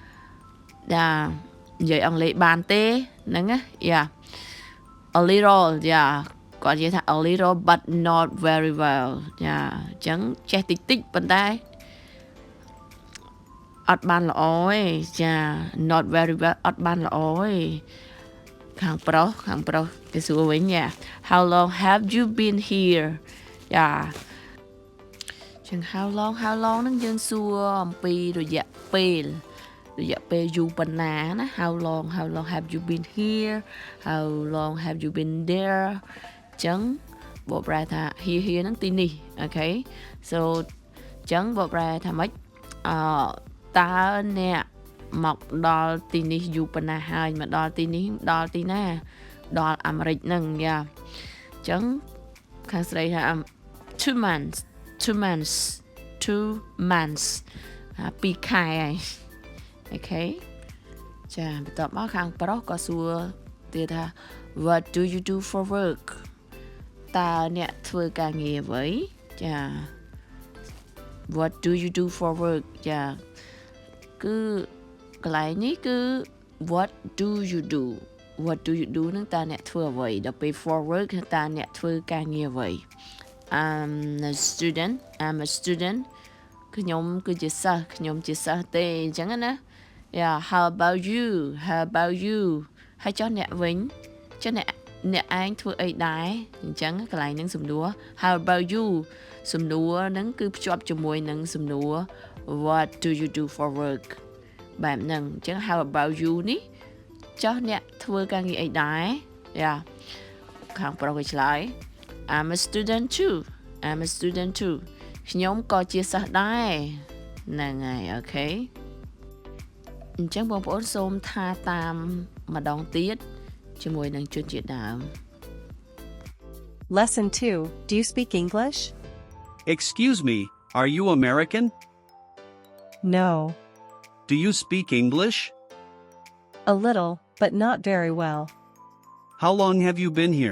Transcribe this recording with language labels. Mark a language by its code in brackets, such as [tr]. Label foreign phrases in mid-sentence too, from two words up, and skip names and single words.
[km] និយាយអង់គ្លេសបានទេហ្នឹងណា [en] Yeah a little Yeah [km] គាត់និយាយថា [en] a little but not very well Yeah [km] ចឹងចេះតិចប៉ុន្តែអត់បានល្អ ទេចា [en] not very well [km] អត់បានល្អទេខាងប្រុសគេសួរវិញ [en] How long have you been here [km] ចាចឹង [en] how long [km] ហ្នឹងយើងសួរអំពីរយៈពេលយូរប៉ុណ្ណាណា [en] how long have you been here how long have you been there [km] ចឹងបកប្រែថា here ហ្នឹងទីនេះ [en] Okay so [km] ចឹងបកប្រែថាម៉េចតើអ្នកមកដល់ទីនេះយូរប៉ុណ្ណាហើយមកដល់ទីនេះដល់ទីណាដល់អាមេរិកហ្នឹងយ៉ាចឹងខាងស្រីថា [en] 2 months [km] 2 ខែហើយអូខេចាបន្ទាប់មកខាងប្រុសក៏សួរទៀតថា [en] what do you do for work [km] តើអ្នកធ្វើការងារអ្វីចា [en] what do you do for work [km] ចាគឺកន្លែងនេះគឺ [en] what do you do [km] នឹងតើអ្នកធ្វើអ្វីដល់ពេល [en] for work [km] គឺតើអ្នកធ្វើការងារអ្វី [en] I'm a student [km] ខ្ញុំគឺជាសិស្សខ្ញុំជាសិស្សទេអញ្ចឹងណា [en] Yeah how about you [km] ហើយចុះអ្នកវិញចុះអ្នកឯងធ្វើអីដែរអញ្ចឹងកន្លែងហ្នឹងសំណួរ [en] how about you [km] សំណួរហ្នឹងគឺភ្ជាប់ជាមួយនឹងសំណួរ [en] what do you do for work [km] បែបហ្នឹងអញ្ចឹង [en] how about you [km] នេះចុះអ្នកធ្វើការងារអីដែរ Yeah ខាងប្រុសគេឆ្លើយ [en] I'm a student too [km] ខ្ញុំក៏ជាសិស្សដែរហ្នឹងហើយអូខេអញ្ចឹងបងប្អូនសូមថាតាមម្ដងទៀតជាមួយនឹងជនជាតិដើម [en] Lesson 2. Do you speak English? Excuse me, are you American? No. Do you speak English? A little, but not very well. How long have you been here?